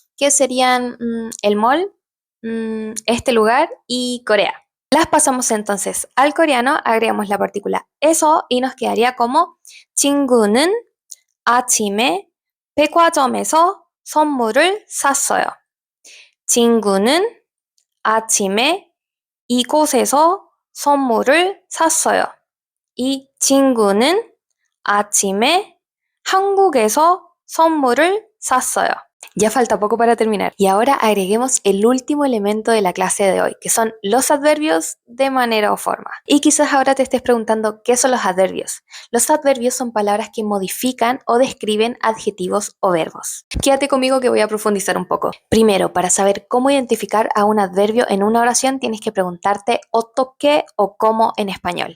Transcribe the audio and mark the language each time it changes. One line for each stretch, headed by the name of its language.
Spanish: Que serían el mall, este lugar y Corea. Las pasamos entonces al coreano, agregamos la partícula eso y nos quedaría como
Korean: 친구는 아침에 백화점에서 선물을 샀어요. 친구는 아침에 이곳에서 선물을 샀어요. 이 친구는 아침에 한국에서 선물을 샀어요.
Spanish: Ya falta poco para terminar. Y ahora agreguemos el último elemento de la clase de hoy, que son los adverbios de manera o forma. Y quizás ahora te estés preguntando qué son los adverbios. Los adverbios son palabras que modifican o describen adjetivos o verbos. Quédate conmigo que voy a profundizar un poco. Primero, para saber cómo identificar a un adverbio en una oración, tienes que preguntarte 어떻게 o cómo en español.